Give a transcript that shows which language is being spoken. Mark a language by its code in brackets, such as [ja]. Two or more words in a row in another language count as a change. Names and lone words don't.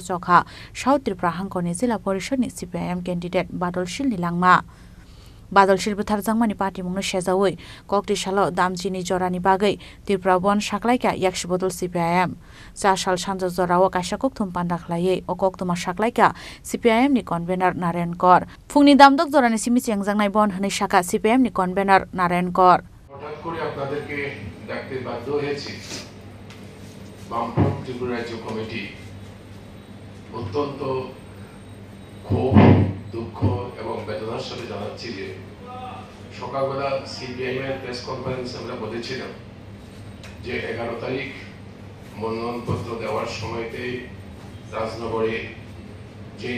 [trp] चखा साउथ त्रिपुरा हांखरनि जिल्ला परिषदनि CPIM कैंडिडेट बादल शिलनि लांमा बादल शिलबुथारजांमानि पार्टी मुंनो सेजावै कक्टेशालाव दामचिनि जरानि बागै त्रिपुरा बन साख्लायका याक्सि बदल CPIM चासाल सानजा जराव कायसा कक्तुम पान्दाख्लायै अ कक्तुमा साख्लायका CPIM नि कन्भेनर नारायण कर फुंनि दामदक जरानि सिमि চেংজাंनाय बन होनै शाखा CPIM नि कन्भेनर नारायण कर [bn] হঠাৎ করে আপনাদেরকে ডাকতে বাধ্য হয়েছি বামফ্রন্ট ত্রিপুরা রাজ্য কমিটি অত্যন্ত ক্ষোভ দুঃখ এবং বেদনার সাথে জানাচ্ছি যে সকালবেলা CPIM এর [en] press conference [bn] আমরা বলেছিলাম যে 11 তারিখ মনোনয়নপত্র দেওয়ার সময়তে রাজনগরে যেই